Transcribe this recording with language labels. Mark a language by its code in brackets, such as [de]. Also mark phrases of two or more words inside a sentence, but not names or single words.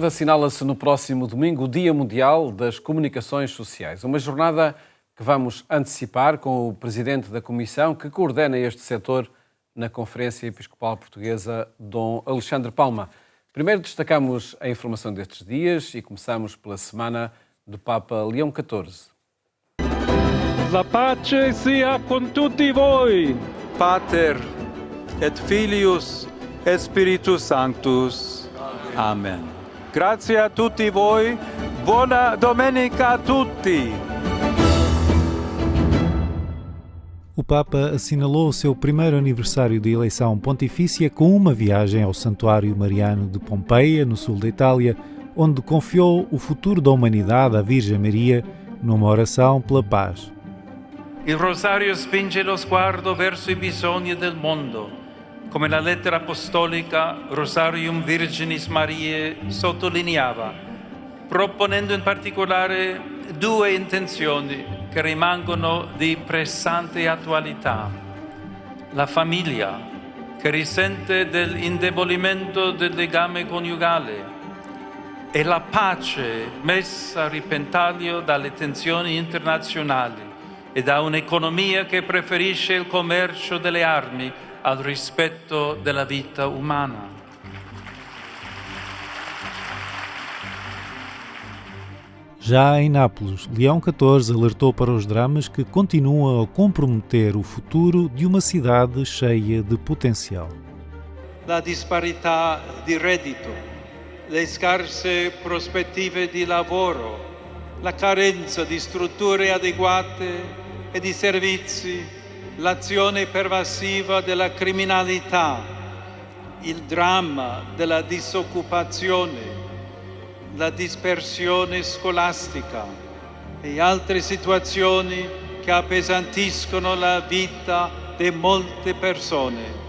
[pt] Assinala-se no próximo domingo o Dia Mundial das Comunicações Sociais. Uma jornada que vamos antecipar com o Presidente da Comissão que coordena este setor na Conferência Episcopal Portuguesa, Dom Alexandre Palma. Primeiro destacamos a informação destes dias e começamos pela semana do Papa Leão XIV. [it] La pace sia con tutti voi. [la] Pater et Filius et Spiritus Sanctus. [it] Amen. Grazie a tutti voi. Buona domenica a tutti. [pt] O Papa assinalou o seu primeiro aniversário de eleição pontifícia com uma viagem ao Santuário Mariano de Pompeia, no sul da Itália, onde confiou o futuro da humanidade à Virgem Maria numa oração pela paz. [it] Il rosario spinge lo sguardo verso i bisogni del mondo, come la lettera apostolica Rosarium Virginis Mariae sottolineava, proponendo in particolare due intenzioni che rimangono di pressante attualità. La famiglia, che risente dell'indebolimento del legame coniugale, e la pace messa a repentaglio dalle tensioni internazionali e da un'economia che preferisce il commercio delle armi al rispetto della vita umana. [pt] Já em Nápoles, Leão XIV alertou para os dramas que continuam a comprometer o futuro de uma cidade cheia de potencial. [it] La disparità di reddito, le scarse prospettive di lavoro, la carenza di strutture adeguate e di servizi, l'azione pervasiva della criminalità, il dramma della disoccupazione, la dispersione scolastica e altre situazioni che appesantiscono la vita di molte persone.